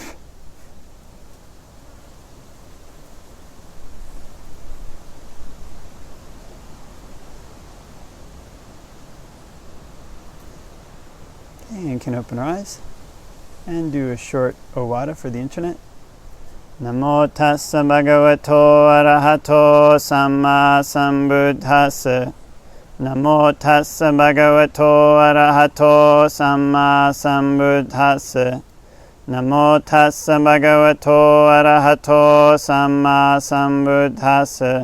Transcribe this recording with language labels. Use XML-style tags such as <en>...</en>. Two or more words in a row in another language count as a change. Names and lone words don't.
<en>Okay, and can open our eyes. And do a short Ovāda for the internet.</en> <pi>Namo tassa bhagavato arahato samma sambuddhassa. Namo tassa bhagavato arahato samma sambuddhassa. Namo tassa bhagavato arahato samma sambuddhassa.</pi>